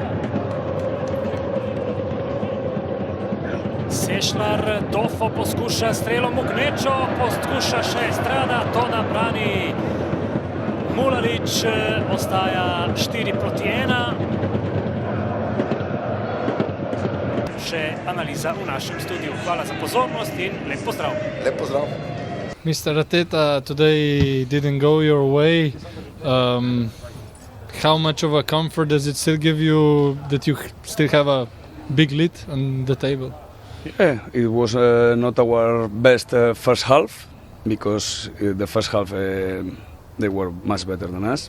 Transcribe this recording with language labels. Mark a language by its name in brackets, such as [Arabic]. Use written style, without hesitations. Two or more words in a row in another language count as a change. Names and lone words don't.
[Slovenian] Sešlar, Dofo poskuša strelom v gnečo, poskuša še Estrada, to nabrani. Mulalić ostaja 4:1. še analiza v našem studiu. Hvala za pozornost in lep pozdrav. Lep pozdrav. [English] Mr. Arteta, today didn't go your way. How much of a comfort does it still give you that you still have a big lead on the table? Yeah, it was not our best first half because the first half they were much better than us.